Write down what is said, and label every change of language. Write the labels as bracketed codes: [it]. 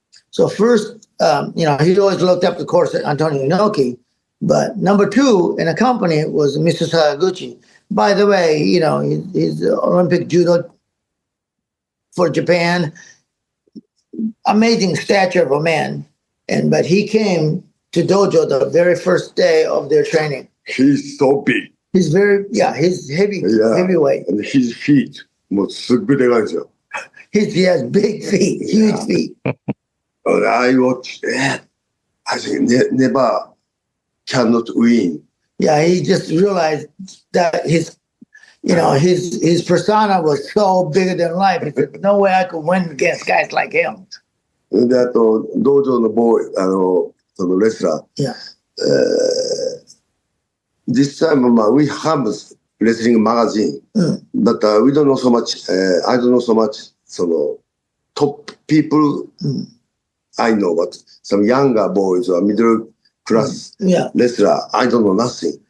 [en] So first, you know, he always looked up, of course, at Antonio Inoki, but number 2 in a company was Mr. Sakaguchi. By the way, you know, he's the Olympic judo for Japan, amazing stature of a man, but he came to dojo the very first day of their training. He's so big. He's he's heavyweight. And his feet, [ja] もうすっごいでかいんですよ。 [en] He has big feet, huge feet. I watch, I think never cannot win. Yeah, he just realized that his persona was so bigger than life. He said, no way I could win against guys like him. [ja] で、あと、道場のそのレスラー。 [en] Yeah. This time, we have wrestling magazine, but we don't know so much. I don't know so much. So top people, I know, but some younger boys or middle class wrestler, I don't know nothing.